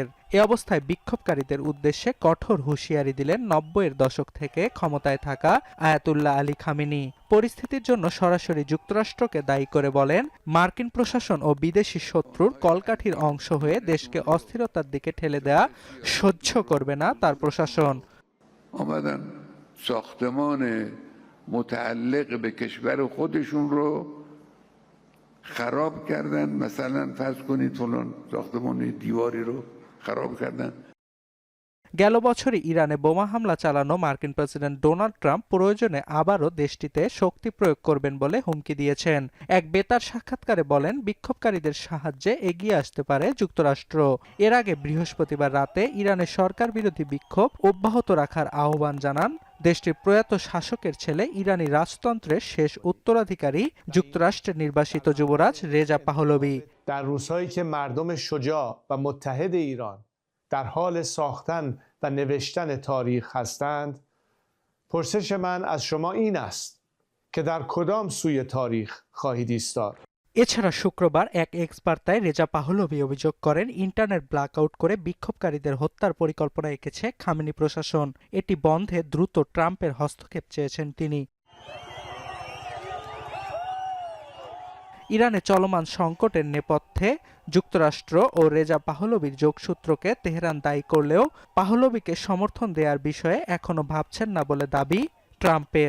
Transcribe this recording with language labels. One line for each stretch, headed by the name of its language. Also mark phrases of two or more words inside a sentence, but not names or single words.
Bangla: এ অবস্থায় বিক্ষোভকারীদের উদ্দেশ্যে কঠোর হুঁশিয়ারি দিলেন 90-এর দশক থেকে ক্ষমতায় থাকা আয়াতুল্লাহ আলী খামেনি। পরিস্থিতির জন্য সরাসরি যুক্তরাষ্ট্রকে দায়ী করে বলেন, মার্কিন প্রশাসন ও বিদেশি শত্রুর কলকাঠির অংশ হয়ে দেশকে অস্থিরতার দিকে ঠেলে দেয়া সহ্য করবে না তার প্রশাসন।
Persian: اومدن ساختمان متعلق به کشور خودشون رو خراب کردن، مثلا فرض کنید فلان ساختمان دیواری رو خراب کردن।
Bangla: গেল বছরই ইরানে বোমা হামলা চালানো মার্কিন প্রেসিডেন্ট ডোনাল্ড ট্রাম্প প্রয়োজনে আবারও দেশটিতে শক্তি প্রয়োগ করবেন বলে হুমকি দিয়েছেন। এক বেতার সাক্ষাৎকারে বলেন, বিক্ষোভকারীদের সাহায্যে এগিয়ে আসতে পারে যুক্তরাষ্ট্র। এর আগে বৃহস্পতিবার রাতে ইরানের সরকার বিরোধী বিক্ষোভ অব্যাহত রাখার আহ্বান জানান দেশটির প্রয়াত শাসকের ছেলে ইরানি রাজতন্ত্রের শেষ উত্তরাধিকারী যুক্তরাষ্ট্রের নির্বাসিত যুবরাজ রেজা পাহলভি।
Persian: در روزهایی که مردم شجاع و متحد ایران در حال ساختن و نوشتن تاریخ هستند، پرسش من از شما این است که در کدام سوی تاریخ خواهید ایستاد؟
Bangla: এছাড়া শুক্রবার এক এক্স বার্তায় রেজা পাহলভি অভিযোগ করেন, ইন্টারনেট ব্ল্যাকআউট করে বিক্ষোভকারীদের হত্যার পরিকল্পনা এঁকেছে খামেনি প্রশাসন। এটি বন্ধে দ্রুত ট্রাম্পের হস্তক্ষেপ চেয়েছেন তিনি। ইরানে চলমান সংকটের নেপথ্যে যুক্তরাষ্ট্র ও রেজা পাহলভির যোগসূত্রকে তেহরান দায়ী করলেও পাহলভিকে সমর্থন দেওয়ার বিষয়ে এখনো ভাবছেন না বলে দাবি ট্রাম্পের।